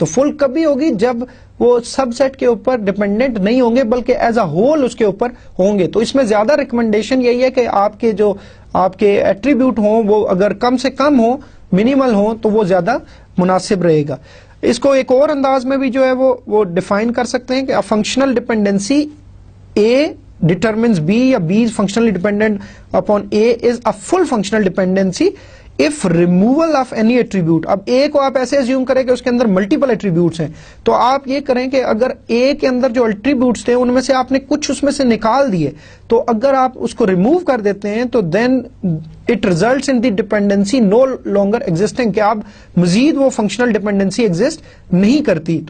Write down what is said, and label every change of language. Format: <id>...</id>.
<ur>تو فل کبھی ہوگی جب وہ سب سیٹ کے اوپر ڈپینڈنٹ نہیں ہوں گے بلکہ ایز اے ہول اس کے اوپر ہوں گے. تو اس میں زیادہ ریکمنڈیشن یہی ہے کہ آپ کے جو آپ کے ایٹریبیوٹ ہوں وہ اگر کم سے کم ہوں, منیمل ہوں, تو وہ زیادہ مناسب رہے گا. اس کو ایک اور انداز میں بھی جو ہے وہ ڈیفائن کر سکتے ہیں کہ functional dependency A determines B یا B is functionally dependent upon A</ur> <en>is a full functional dependency if removal of any attribute.</en> <ur>اب A کو آپ ایسے assume کریں کہ اس کے اندر ملٹیپل ایٹریبیوٹس ہیں, تو آپ یہ کریں کہ اگر A کے اندر جو ایٹریبیوٹس تھے ان میں سے آپ نے کچھ اس میں سے نکال دیے, تو اگر آپ اس کو ریموو کر دیتے ہیں تو</ur> <en>then it results in the dependency no longer existing,</en> <ur>کہ اب مزید وہ فنکشنل ڈپینڈنسی ایگزسٹ نہیں کرتی.</ur>